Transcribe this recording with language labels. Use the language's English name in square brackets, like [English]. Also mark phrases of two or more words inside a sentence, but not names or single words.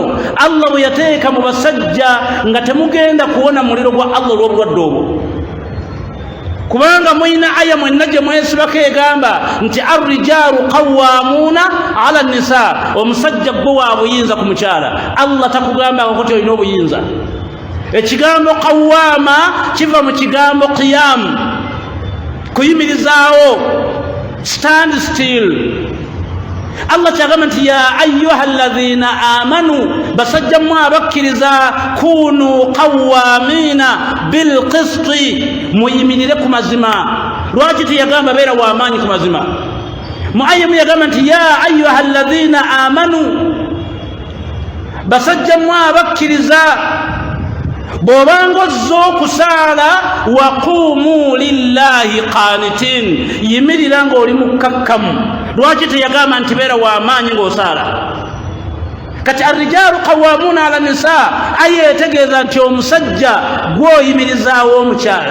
[Ganda] Allah bwe yateeka mu basajja nga temugenda kuwona muliro gwa Allah olw'obulwadde obwo kubanga mulina aya mwenna gye mwesibako egamba nti [Arabic] الرجال قوامون على النساء [Ganda] omusajja gwe wa buyinza ku mukyala Allah takugamba kuti olina obuyinza ekigambo qawama kiva mu kigambo qiyam, kuyimirizaawo, [English] stand still. [Ganda] Allah kyagamba nti [Arabic] يا أيها الذين آمنوا, [Ganda] basajja mmwe abakkiriza, [Arabic] كونوا قوامين بالقسط, [Ganda] muyimirire ku mazima. Lwaki tiyagamba beera w'amaanyi ku mazima? Muayyimu yagamba nti [Arabic] يا أيها الذين آمنوا, [Ganda] basajja mmwe abakkiriza, bw'obanga ozze okusaala, [Arabic] وقوموا لله قانتين, [Ganda] yimirira ng'oli mukkakkamu. Lwaki teyagamba nti beera w'amaanyi ng'osaala? Kati [Arabic] الرجال قوامون على النساء, [Ganda] aye etegeeza nti omusajja gw'oyimirizaawo omukyala.